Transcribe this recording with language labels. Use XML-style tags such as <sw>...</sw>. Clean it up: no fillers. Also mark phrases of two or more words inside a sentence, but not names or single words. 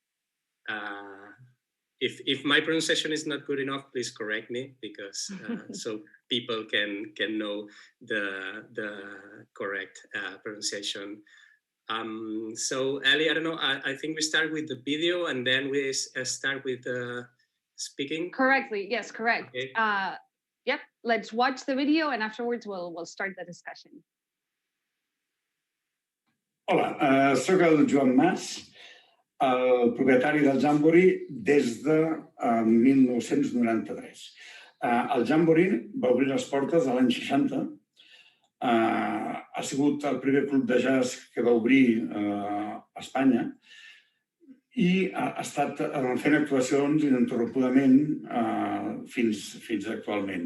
<en>If my pronunciation is not good enough, please correct me, because so people can know the correct pronunciation. So Ellie, I don't know, I think we start with the video and then we start with speaking. Correctly, yes, correct. Okay. Yep, let's watch the video and afterwards we'll start the discussion.</en> <ca>Hola, soc el Joan Mas, el propietari del Jamboree des de 1993. El Jamboree va obrir les portes a l'any 60. Ha sigut el primer club de jazz que va obrir a Espanya i ha estat fent actuacions ininterrompudament fins actualment.</ca>